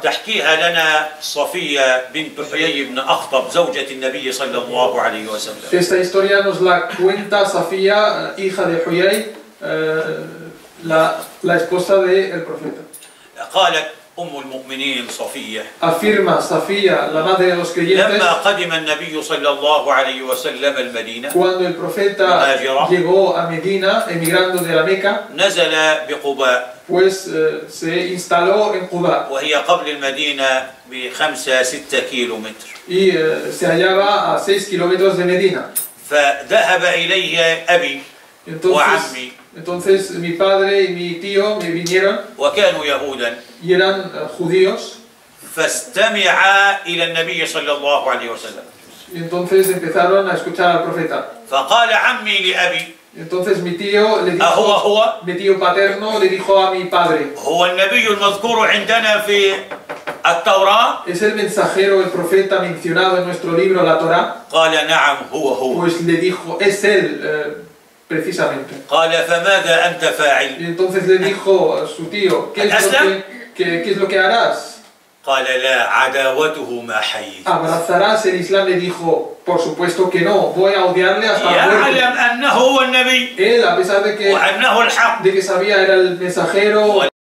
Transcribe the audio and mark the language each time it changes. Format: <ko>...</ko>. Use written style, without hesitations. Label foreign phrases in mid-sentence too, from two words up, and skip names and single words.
<ar>تحكيها لنا صفية بنت حيي بن أخطب زوجة النبي صلى الله عليه وسلم.</ar> <es>Esta historia nos la cuenta Safía, hija de Huyay, la esposa del profeta.</es> <ar>قالت أم المؤمنين صفية:</ar> <es>Afirma Safía, la madre de los creyentes,</es> <ar>لما قدم النبي صلى الله عليه وسلم المدينة</ar> <es>cuando el profeta llegó a Medina, emigrando de la Meca,</es> <ar>نزل بقباء</ar> <es>pues se instaló en Quba</es> <ar>وهي قبل المدينة ب5-6 كيلومتر.</ar> <es>y se hallaba a 6 kilómetros de Medina.</es> <ar>فذهب إليه أبي وعمي</ar> <es>Entonces mi padre y mi tío me vinieron</es> <ar>وكانوا يهودا</ar> <es>y eran judíos,</es> <ar>فاستمعا إلى النبي صلى الله عليه وسلم.</ar> <es>y entonces empezaron a escuchar al profeta.</es> <ar>فقال عمي لأبي:</ar> <es>Entonces mi tío le</es> <ar>أهو</ar> <es>dijo,</es> <ar>هو</ar> <es>mi tío paterno le dijo a mi padre:</es> <ar>هو النبي المذكور عندنا في التوراة؟</ar> <es>¿es el mensajero, el profeta mencionado en nuestro libro, la Torá?</es> <ar>قال: نعم هو.</ar> <es>Pues le dijo: es él, precisamente.</es> <ar>قال: فماذا أنت</ar> <es>Y</es> <ar>فاعل؟</ar> <es>entonces le dijo a su tío: ¿qué es lo que harás?</es> <ar>قال: لا عداوته ما حييت.</ar> <es>¿Abrazarás el Islam? Le dijo: por supuesto que no, voy a odiarle hasta la muerte.</es> <ar>يعلم أنه هو النبي</ar> <es>Él, a pesar de</es> <ar>وأنه الحق</ar> <es>que sabía era el mensajero</es>